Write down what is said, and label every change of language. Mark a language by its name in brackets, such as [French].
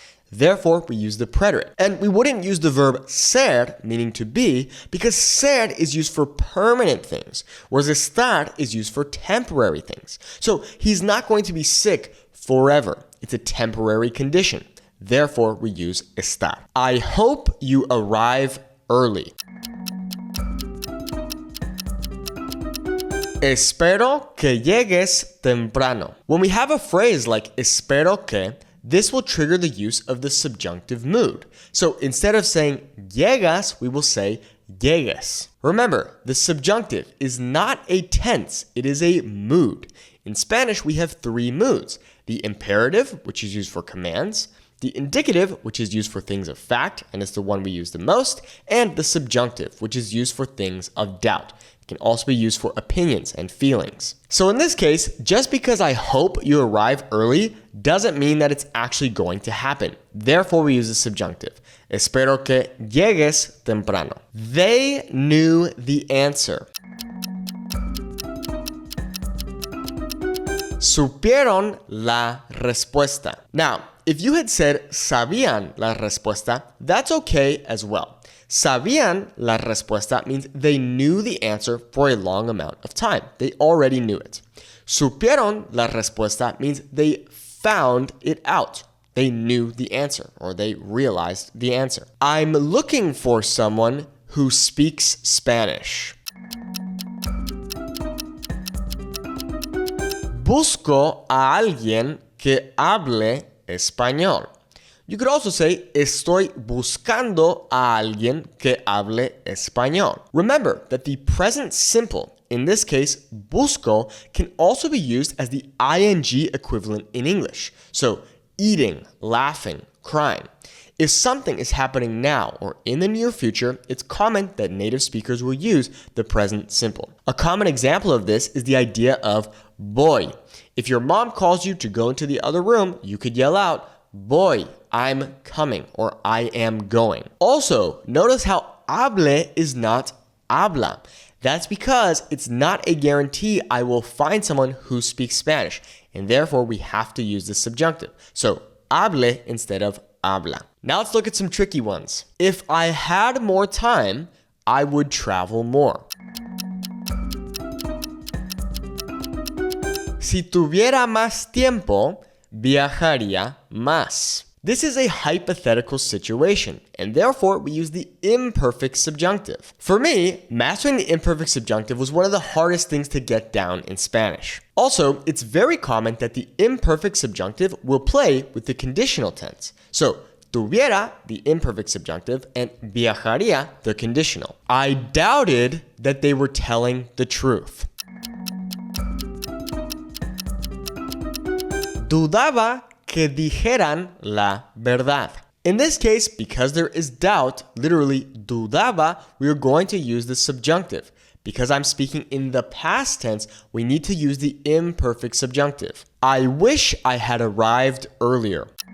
[English] Therefore, we use the preterite. And we wouldn't use the verb ser, meaning to be, because ser is used for permanent things, whereas estar is used for temporary things. So he's not going to be sick forever. It's a temporary condition. Therefore, we use estar. I hope you arrive early. [Spanish] Espero que llegues temprano. [English] When we have a phrase like [Spanish] espero que, [English] this will trigger the use of the subjunctive mood. So instead of saying llegas, we will say llegues. Remember, the subjunctive is not a tense, it is a mood. In Spanish, we have three moods. The imperative, which is used for commands, the indicative, which is used for things of fact, and is the one we use the most, and the subjunctive, which is used for things of doubt. It can also be used for opinions and feelings. So in this case, just because I hope you arrive early doesn't mean that it's actually going to happen. Therefore, we use the subjunctive. [Spanish] Espero que llegues temprano. [English] They knew the answer. [Spanish] Supieron la respuesta. [English] Now, if you had said [Spanish] sabían la respuesta, [English] that's okay as well. [Spanish] Sabían la respuesta [English] means they knew the answer for a long amount of time. They already knew it. [Spanish] Supieron la respuesta [English] means they found it out. They knew the answer, or they realized the answer. I'm looking for someone who speaks Spanish. [Spanish] Busco a alguien que hable español. [English] You could also say, [Spanish] estoy buscando a alguien que hable español. [English] Remember that the present simple, in this case, busco, can also be used as the ing equivalent in English. So, eating, laughing, crying. If something is happening now or in the near future, it's common that native speakers will use the present simple. A common example of this is the idea of voy. If your mom calls you to go into the other room, you could yell out, voy, I'm coming, or I am going. Also, notice how hable is not habla. That's because it's not a guarantee I will find someone who speaks Spanish, and therefore we have to use the subjunctive. So, hable instead of habla. Now let's look at some tricky ones. If I had more time, I would travel more. [Spanish] Si tuviera más tiempo, viajaría más. [English] This is a hypothetical situation, and therefore we use the imperfect subjunctive. For me, mastering the imperfect subjunctive was one of the hardest things to get down in Spanish. Also, it's very common that the imperfect subjunctive will play with the conditional tense. So, tuviera, the imperfect subjunctive, and viajaría, the conditional. I doubted that they were telling the truth. [Spanish] Dudaba que dijeran la verdad. [English] In this case, because there is doubt, literally dudaba, we are going to use the subjunctive. Because I'm speaking in the past tense, we need to use the imperfect subjunctive. I wish I had arrived earlier.